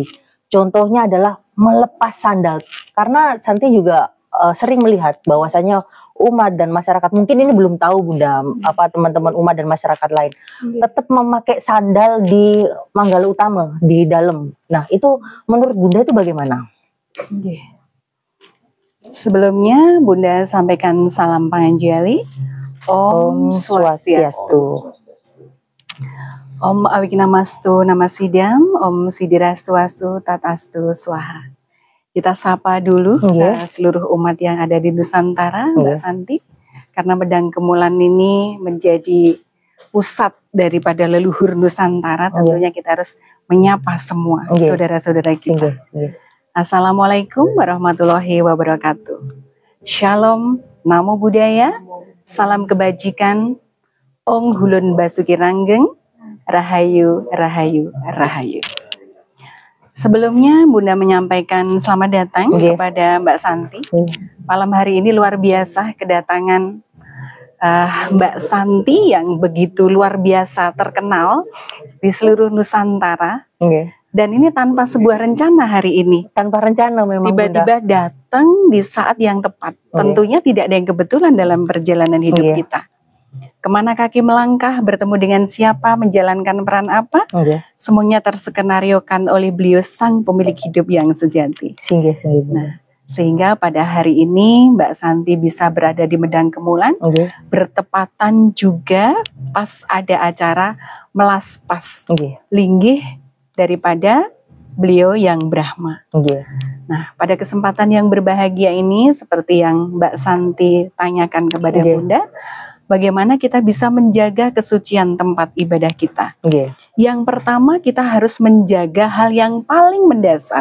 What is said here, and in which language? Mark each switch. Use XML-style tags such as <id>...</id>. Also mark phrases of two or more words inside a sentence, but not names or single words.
<id>Contohnya adalah melepas sandal. Karena Santi juga sering melihat bahwasanya umat dan masyarakat mungkin ini belum tahu Bunda, teman-teman umat dan masyarakat lain tetap memakai sandal di Manggala Utama di dalam. Nah, itu menurut Bunda itu bagaimana? Sebelumnya Bunda sampaikan salam panganjali.</id> <ban>Om Swastiastu.</ban> <sa>Om Awikinamastu Namasidam, Om Sidirastuastu Tatastu Swaha.</sa> <id>Kita sapa dulu seluruh umat yang ada di Nusantara, Mbak Santi, karena Medang Kemulan ini menjadi pusat daripada leluhur Nusantara. Tentunya kita harus menyapa semua saudara-saudara kita.</id> <ar>السلام عليكم ورحمة الله وبركاته.</ar> <id>Shalom,</id> <pi>namo buddhaya,</pi> <id>salam kebajikan,</id> <jv>ong hulun basuki ranggeng, rahayu, rahayu, rahayu.</jv> <id>Sebelumnya Bunda menyampaikan selamat datang kepada Mbak Santi. Malam hari ini luar biasa kedatangan Mbak Santi yang begitu luar biasa terkenal di seluruh Nusantara. Dan ini tanpa sebuah rencana hari ini. Tanpa rencana memang tiba-tiba datang di saat yang tepat. Tentunya tidak ada yang kebetulan dalam perjalanan hidup kita. Kemana kaki melangkah, bertemu dengan siapa, menjalankan peran apa, semuanya tersekenariokan oleh beliau sang pemilik hidup yang sejati. Nah, sehingga pada hari ini Mbak Santi bisa berada di Medang Kemulan, bertepatan juga pas ada acara</id> <ban>melaspas linggih</ban> <id>daripada beliau yang Brahma. Nah, pada kesempatan yang berbahagia ini, seperti yang Mbak Santi tanyakan kepada Bunda, bagaimana kita bisa menjaga kesucian tempat ibadah kita? Yang pertama kita harus menjaga hal yang paling mendasar.</id>